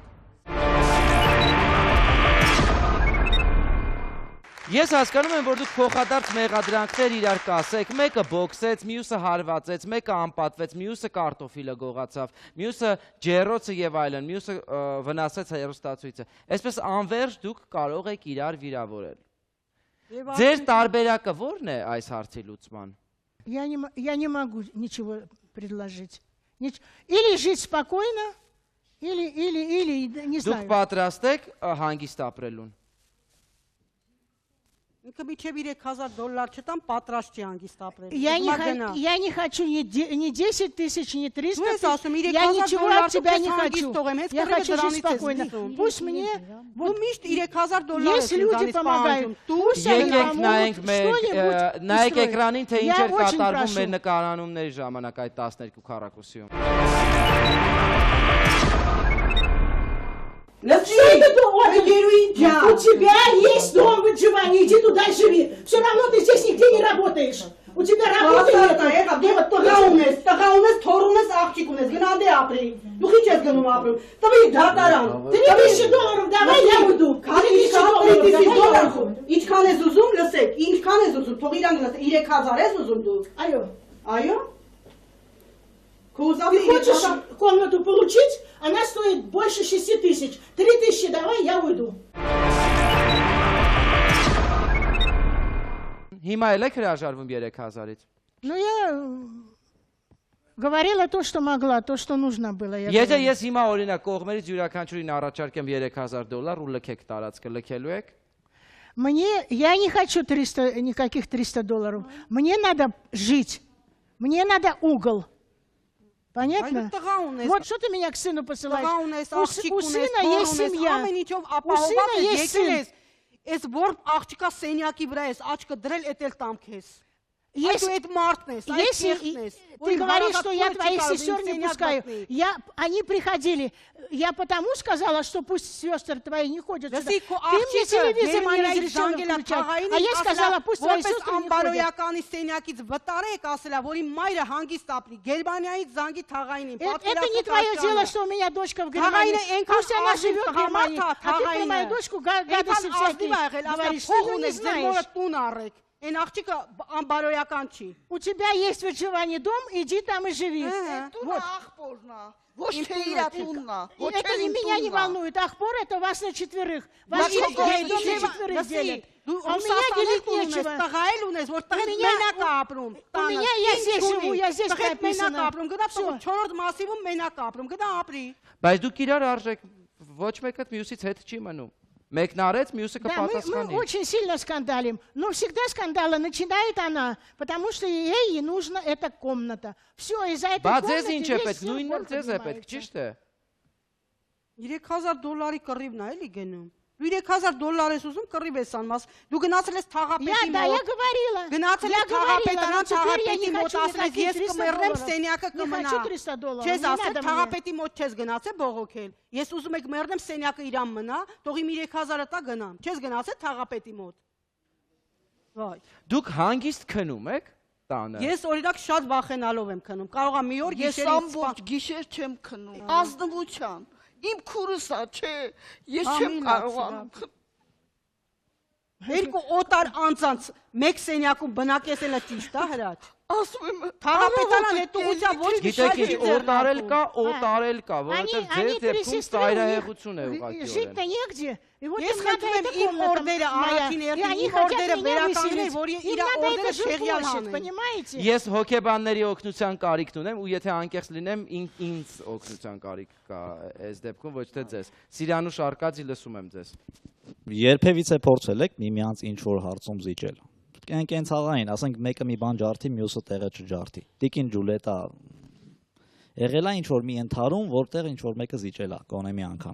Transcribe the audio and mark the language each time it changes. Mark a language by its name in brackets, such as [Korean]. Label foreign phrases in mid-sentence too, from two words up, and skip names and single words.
[Armenian] Ես հասկանում եմ, որ դուք փոխադարձ մեղադրանքներ իրար կասեք, մեկը բոքսեց, մյուսը հարվածեց, մեկը անպատվեց, մյուսը կարտոֆիլը գողացավ, մյուսը ջեռոցը եւ այլն, մյուսը վնասեց հեռուստացույցը։ Այսպես անվերջ դուք կարող եք իրար վիրավորել։ Ձեր տարբերակը ո՞րն է այս հարցի լուծման։ [Russian] Я не могу ничего предложить. Или жить спокойно, или не знаю. [Armenian] Դուք պատրաստ եք հանգիստ ապրելուն։ Ինքը միջև $3000 չտամ, պատրաստ չի հանգիստ ապրել։ [Russian] Я не хочу ни 10 тысяч, ни 300 Ну, тысяч. Саша, Я ничего от тебя не хочу. хочу. Я хочу жить спокойно. Пусть мне... [Armenian] Դու միշտ $3000 [Russian] Если люди помогают, пусть они [Armenian] Եկեք նայենք [Russian] помогут [Armenian] մեր [Russian] что-нибудь [Armenian] նայեք [Russian] устроить. [Armenian] էկրանին, թե ինչ [Russian] Я [Armenian] էր [Russian] очень [Armenian] կատարվում [Russian] прошу. [Armenian] մեր նկարանումների ժամանակ այդ 12 քառակուսիում։ [Russian] У тебя есть дом выживания, иди туда и живи. Все равно ты здесь нигде не работаешь. У тебя работы нет. [Armenian] տղա ունես, թոռ ունես, աղջիկ ունես, գնանդ է ապրի։ Դու քիչ ես գնում ապրում։ Տվի դատարան։ [Russian] $3000 давай я уйду. [Armenian] Ինչքան ես ուզում, լսեք, ինչքան ես ուզում, թող իրանք լսեք, 3000 ես ուզում դու։ [Russian] Алло. [Armenian] Այո։ [Russian] Ты хочешь комнату получить? Она стоит больше 6 тысяч. 3000 давай, я уйду. [Armenian] Հիմա էլ եք հրաժարվում 3000-ից։ [Russian] Ну, я говорила то, что могла, то, что нужно было. [Armenian] Եթե ես հիմա օրինակ կողմերից յուրաքանչյուրին առաջարկեմ $3000 ու լքեք տարածքը, լքելու եք։ [Russian] Я не хочу никаких $300. Мне надо жить. Мне надо угол. Понятно? Вот что ты меня к сыну посылаешь? У сына есть семья. У сына есть сын. [Armenian] Ես որ աղջիկա սենյակի վրա ես, աչքը դրել էտել տամ քեզ։ Դու այդ մարդն ես, այդ [Russian] Если [Armenian] ես, [Russian] ты говоришь, что я твоих сестер не пускаю, они приходили, я потому сказала, что пусть сестры твои не ходят сюда. Ты мне телевизор не разрешила включать, а я сказала, пусть твои сестры не ходят. [Armenian] Ամբարոյականի սենյակից վտարեք ասելա, որ իմ մայրը հանգիստ ապրի, Գերմանիայից զանգի թաղայինին, [Russian] Это не твое дело, что у меня дочка в Германии. Пусть она живет в Германии, а ты про мою дочку гадости всякие говоришь, что ее не знаешь. [Armenian] Այն աղջիկը ամբարոյական չի։ [Russian] У тебя есть в Иване дом, иди там и живи. Вот. Вот что я тунна. Это меня не волнует. Ахпор это вас на четверых. Вас дом на четверых делят. А у меня делить нечего. У меня я здесь живу, я здесь прописана. [Armenian] Բայց դուք իրար արժեք ոչ մեկը մյուսից հետ չի մնում։ Մեկն արեց, մյուսը [Russian] Да, [Armenian] կպատասխանի։ [Russian] мы очень сильно скандалим. Но всегда скандалы начинает она, потому что ей нужна эта комната. Все, из-за этой [Armenian] Բայց [Russian] комнаты [Armenian] ձեզ ինչ է [Russian] весь [Armenian] պետք, [Russian] ссор [Armenian] նույնը ձեզ է պետք, [Russian] поднимается. [Armenian] ճիշտ է։ $3000 կռիվն է էլի գնում։ Դու $3000 ես ուզում կռիվ ես անում, դու գնացել ես թաղապետի [Russian] Да, [Armenian] մոտ։ [Russian] я говорила. [Armenian] Գնացել [Russian] Я [Armenian] ես [Russian] говорила, но [Armenian] թաղապետարան, [Russian] теперь я [Armenian] թաղապետի [Russian] не [Armenian] մոտ [Russian] хочу [Armenian] ասել ես ես [Russian] никаких [Armenian] կմեռնեմ, [Russian] $300. [Armenian] սենյակը [Russian] Не [Armenian] կմնա։ [Russian] хочу $300. [Armenian] Չես [Russian] Не [Armenian] ասել [Russian] надо мне. [Armenian] թաղապետի մոտ չես գնացել բողոքել։ Ես ուզում եք մեռնեմ, սենյակը իրան մնա, թող իմ 3000-ը տա գնամ։ Չես գնացել թաղապետի մոտ։ Վայ։ Դուք հանգիստ քնում եք տանը։ Ես օրինակ շատ վախենալով եմ քնում։ Կարող եմ մի օր Ես գիշերից ամբողջ գիշեր չեմ քնում։ Ազնվության։ Իմ քուրս է, չէ։ Ես չեմ կարողանում։ Երկու օտար անձանց մեկ սենյակում բնակեցելը ճիշտ է հրաչ։ Ասում եմ, Թաղապետարան հետողության ոչ մի Գիտեք ինչ, շարժ օտարել կա, օտարել կա, որովհետև ձեզ [Russian] три [Armenian] դեպքում [Russian] сестры, [Armenian] ծայրահեղություն է [Russian] жить-то [Armenian] ուղղակի։ [Russian] негде. И вот [Armenian] Ես [Russian] им надо [Armenian] խնդրում եմ [Russian] эта [Armenian] իմ [Russian] комната [Armenian] օրդերը [Russian] моя. [Armenian] առաջին [Russian] И [Armenian] երթին, [Russian] они [Armenian] իմ [Russian] хотят [Armenian] օրդերը [Russian] меня [Armenian] վերականգնել, [Russian] выселить. [Armenian] որ [Russian] Им [Armenian] իր [Russian] надо [Armenian] օրդերը [Russian] это [Armenian] շեղյալ [Russian] жилплощадь, [Armenian] անեն։ [Russian] понимаете? [Armenian] Ես հոգեբանների օգնության կարիք ունեմ ու եթե անկեղծ լինեմ, ինձ օգնության կարիք կա այս դեպքում, ոչ թե ձեզ։ Սիրիանուշ Արկադի լսում եմ ձեզ։ Երբևիցե փորձել եք միմյանց ինչ որ հարցում զիջել։ Կեն ցաղային, ասենք մեկը մի բան ջարդի, մյուսը տեղը չջարդի։ Տիկին Ջուլետա եղել է ինչ որ մի ընթարում, որտեղ ինչ որ մեկը զիջել է, կոնե մի անգամ։